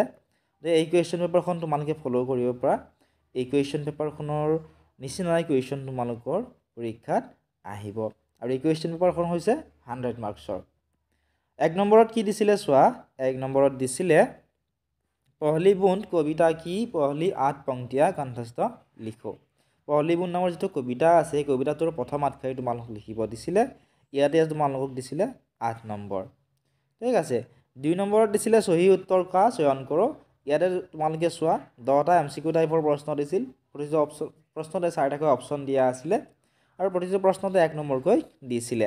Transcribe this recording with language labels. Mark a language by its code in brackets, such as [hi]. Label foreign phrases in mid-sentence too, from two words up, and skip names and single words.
[as] এই কুৱেশ্যন পেপাৰখন তোমালোকে ফ'ল' কৰিব পৰা। এই কুৱেশ্যন পেপাৰখনৰ নিচিনাই কুৱেশ্যন তোমালোকৰ পৰীক্ষাত আহিব। আৰু এই কুৱেশ্যন পেপাৰখন হৈছে 100 মাৰ্কছৰ। 1 নম্বৰত কি দিছিলে চোৱা। 1 নম্বৰত দিছিলে পহলি বুন্দ কবিতা কি পহলি [hi] 8 पंक्तियाँ कंठस्थ लिखो। [as] পহলি বুন্দ নামৰ যিটো কবিতা আছে এই কবিতাটোৰ প্ৰথম আঠশাৰী তোমালোকক লিখিব দিছিলে। ইয়াতে তোমালোকক দিছিলে 8 নম্বৰ। ঠিক আছে। 2 নম্বৰত দিছিলে [hi] सही उत्तर का चयन करो। [as] ইয়াতে তোমালোকে চোৱা 10টা এমসিকিউ টাইপৰ প্ৰশ্ন দিছিল। প্ৰতিটো প্ৰশ্নতে 4টাকৈ অপচন দিয়া আছিলে আৰু প্ৰতিটো প্ৰশ্নতে 1 নম্বৰকৈ দিছিলে।